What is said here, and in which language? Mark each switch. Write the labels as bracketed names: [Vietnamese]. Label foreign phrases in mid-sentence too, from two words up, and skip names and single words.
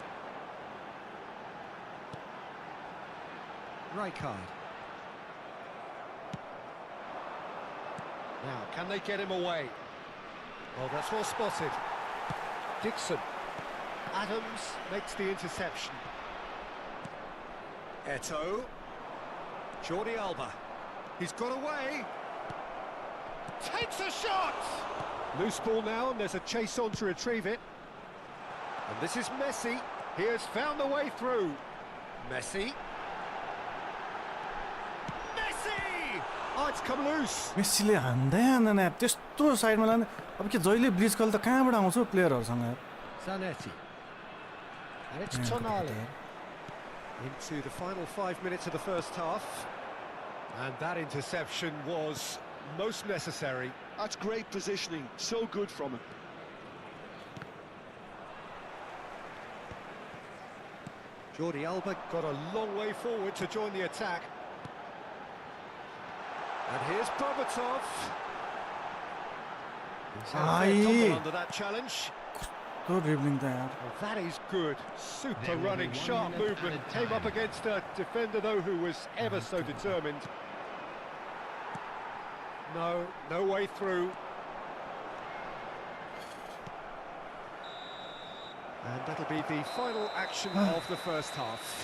[English] Rijkaard. Now, can they get him away? Oh, that's well spotted. Dixon. Adams makes the interception. Eto'o. Jordi Alba. He's got away. Takes a shot! Loose ball now, and there's a chase on to retrieve it. And this is Messi. He has found the way through. Messi. Messi! Oh, it's come loose. [Nepali] मेस्सीले हान्दै हान्दैन यार त्यस्तो साइडमा लाने अब के जहिले ब्लिच कल त कहाँबाट आउँछ प्लेयरहरुसँग यार [English] Zanetti. And it's Tonali. Into the final 5 minutes of the first half. And that interception was most necessary. That's great positioning. So good from him. Jordi Alba got a long way forward to join the attack. And here's Berbatov. He's had a fair tumble under that challenge. [Nepali] तो ड्रिबलिङ त यार [English] Well, that is good. Super There will running, be 1 sharp minute movement. added Came up time. against a defender, though, who was ever so determined. No way through. And that'll be the final action of the first half.